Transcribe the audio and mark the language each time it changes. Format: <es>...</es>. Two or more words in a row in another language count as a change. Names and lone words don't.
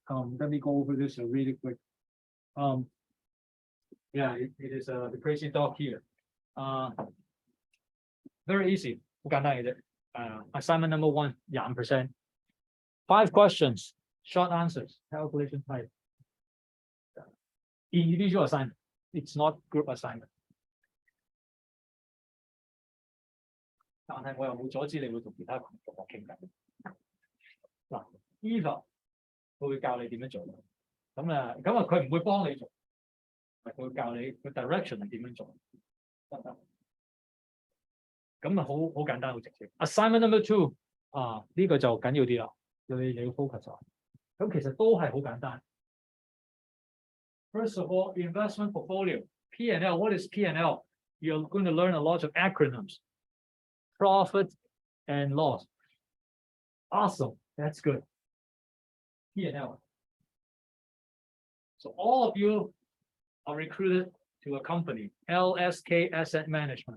<en>Let me go over this really quick. Yeah, it is the crazy dog here. Very easy. Assignment number 1, 20%. 5 questions, short answers, calculation type. Individual assignment. It's not group assignment.</en> <yue>但係我又冇阻止你會同其他同學傾偈。嗱 ，Eva 佢會教你點樣做。咁佢唔會幫你做，佢會教你個 direction 係點樣做，得唔得？咁啊好簡單好直接。</yue> <en>Assignment number 2</en> <yue>呢個就緊要啲啦，你要 focus 咗。咁其實都係好簡單。</yue> <en>First of all, investment portfolio, P&L. What is P&L? You're going to learn a lot of acronyms. Profit and loss. Awesome. That's good. P&L. So all of you are recruited to a company, LSK Asset Management.</en>